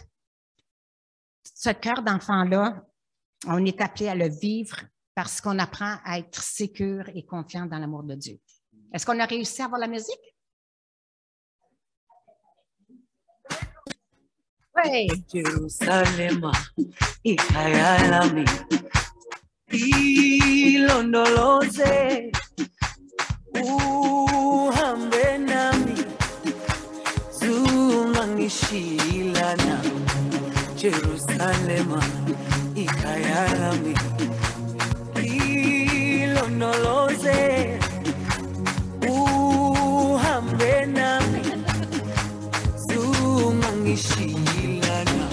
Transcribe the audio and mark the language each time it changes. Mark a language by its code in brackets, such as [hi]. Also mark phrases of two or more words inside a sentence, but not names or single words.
[fr] Ce cœur d'enfant-là, on est appelé à le vivre parce qu'on apprend à être sécure et confiant dans l'amour de Dieu. Est-ce qu'on a réussi à avoir la musique? Oui. [zu] Jerusalem, ikayalami, ilondoloze, uhambe nami, zungangishilana. Jerusalem, ikayalami, ilondoloze, uhambe nami, zungangishilana.